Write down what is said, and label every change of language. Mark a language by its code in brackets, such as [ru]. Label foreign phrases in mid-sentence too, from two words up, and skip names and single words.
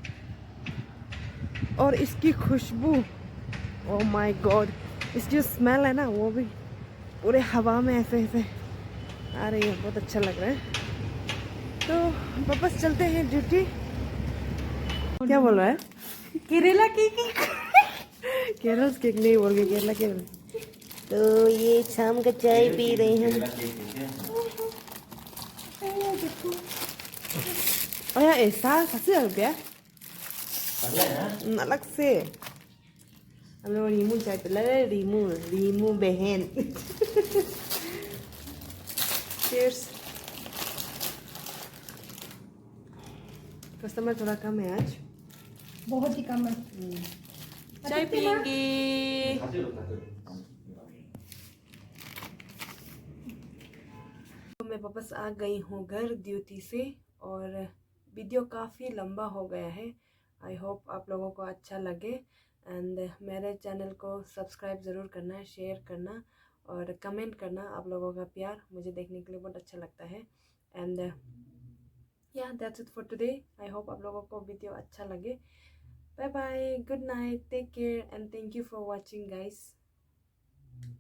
[hi] और इसकी खुशबू, [en] oh my god, [hi] इसकी जो स्मेल है ना, वो भी पूरे हवा में ऐसे ऐसे आ रही है, बहुत अच्छा लग रहा है। तो वापस चलते हैं ड्यूटी। क्या बोल रहा है? केरला केक। केरल केक नहीं बोल के केरला केक। तो ये शाम का चाय पी रहे हैं। Oh ya, esa hasil ya? Nalak sih. Alo rimu cai pela rimu behen. Cheers. कस्टमर थोड़ा कम है आज। बहुत ही कम है। चाय पियेंगे। तो मैं वापस आ गई हूँ घर ड्यूटी से और वीडियो काफ़ी लंबा हो गया है। [en] I hope [hi] आप लोगों को अच्छा लगे एंड मेरे चैनल को सब्सक्राइब ज़रूर करना, शेयर करना और कमेंट करना। आप लोगों का प्यार मुझे देखने के लिए बहुत अच्छा लगता है। [en] and yeah that's it for today. I hope [hi] आप लोगों को वीडियो अच्छा लगे। [en] bye bye, good night, take care and thank you for watching guys.